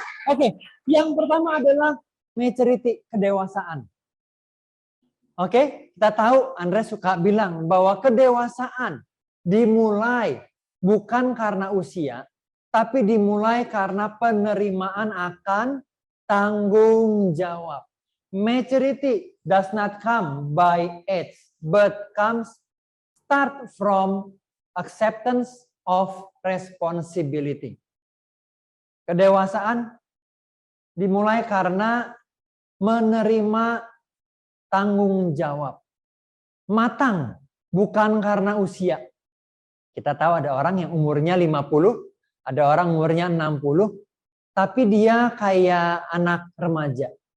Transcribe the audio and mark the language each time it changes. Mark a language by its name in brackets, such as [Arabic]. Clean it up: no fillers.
[Indonesian] Oke, yang pertama adalah maturity, kedewasaan. Oke, kita tahu Andre suka bilang bahwa kedewasaan dimulai bukan karena usia, tapi dimulai karena penerimaan akan tanggung jawab. [English] Maturity does not come by age, but comes start from acceptance of responsibility. [Indonesian] Kedewasaan dimulai karena menerima tanggung jawab. Matang bukan karena usia. Kita tahu ada orang yang umurnya 50, ada orang umurnya 60, tapi dia kayak anak remaja.